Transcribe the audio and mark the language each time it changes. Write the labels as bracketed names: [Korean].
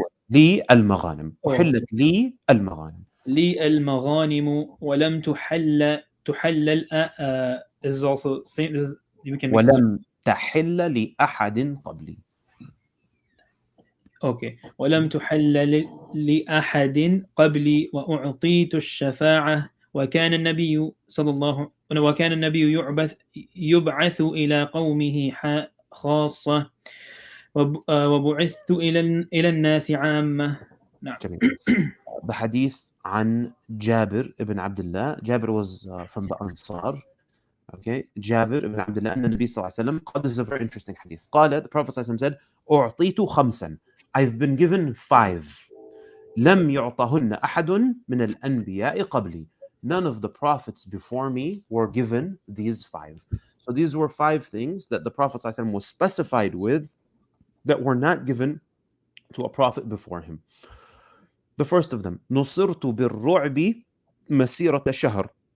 [Arabic] لي المغانم أحلت لي المغانم المغانم ولم تحلل [English] is also same as we can [Arabic] ولم تحل لأحد قبلي. [English] Okay. [Arabic] ولم تحل لأحد قبلي وأعطيت الشفاعة وكان النبي صلى وكان النبي يبعث إلى قومه خاصة وبعثت إلى الناس عامة. نعم. [English] The hadith [Arabic] عن جابر [English] ibn Abdullah. Jabir was from the Ansar. Okay, Jabir ibn Abdullah [Arabic] أن النبي صلى الله عليه وسلم قال, [English] this is a very interesting hadith. [Arabic] قال, [English] the Prophet [Arabic] صلى الله عليه وسلم [English] said, [Arabic] أعطيت خمسا, [English] I've been given 5. [Arabic] لم يعطهن أحد من الأنبياء قبلي. [English] None of the prophets before me were given these 5. So these were 5 things that the Prophet [Arabic] صلى الله عليه وسلم [English] was specified with that were not given to a prophet before him. The first of them, [Arabic] نصرت بالرعب مسيرة شهر.